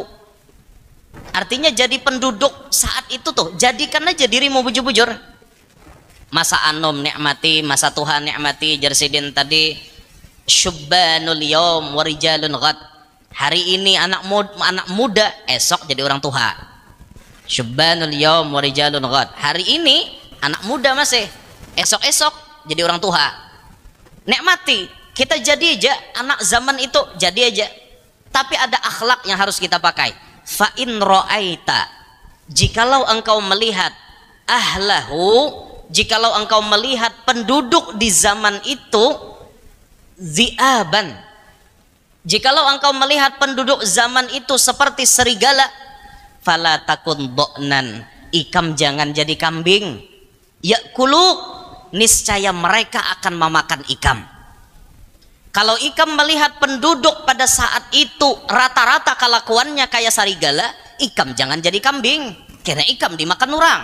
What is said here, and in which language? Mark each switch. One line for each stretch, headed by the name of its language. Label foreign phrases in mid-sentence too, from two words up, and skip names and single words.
Banjar: Artinya jadi penduduk saat itu tuh jadikan aja dirimu bujur-bujur masa anom nikmati masa Tuhan nikmati jersidin tadi
Arabic: شبان اليوم ورجال الغد
Banjar: Hari ini anak muda, esok jadi orang tua.
Arabic: شبان اليوم ورجال الغد.
Banjar: Hari ini anak muda masih, esok-esok jadi orang tua. Nikmati, kita jadi aja anak zaman itu, jadi aja. Tapi ada akhlak yang harus kita pakai.
Arabic: فإن رأيت,
Indonesian: jikalau engkau melihat ahlahu, jikalau engkau melihat penduduk di zaman itu zi'aban, jikalau engkau melihat penduduk zaman itu seperti serigala,
Arabic: فلا تكن ضأنا,
Banjar: ikam jangan jadi kambing. Yakulu, niscaya mereka akan memakan ikam. Kalau ikam melihat penduduk pada saat itu rata-rata kelakuannya kayak serigala, ikam jangan jadi kambing, karena ikam dimakan orang.